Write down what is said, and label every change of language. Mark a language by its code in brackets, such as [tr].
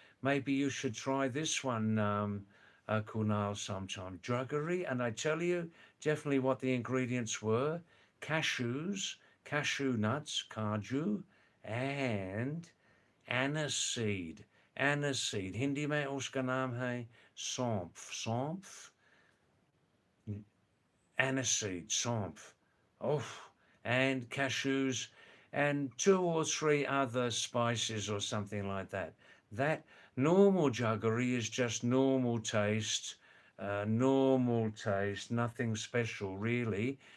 [en] Maybe you should try this one, Kunal, sometime. Jaggery, and I tell you definitely what the ingredients were: cashews, cashew nuts, kaju, and aniseed. Aniseed. [hi] Hindi में उसका नाम है सौंफ. सौंफ, aniseed, sौंफ. [en] Oh, and cashews and two or three other spices or something like that. That normal jaggery is just normal taste, nothing special really.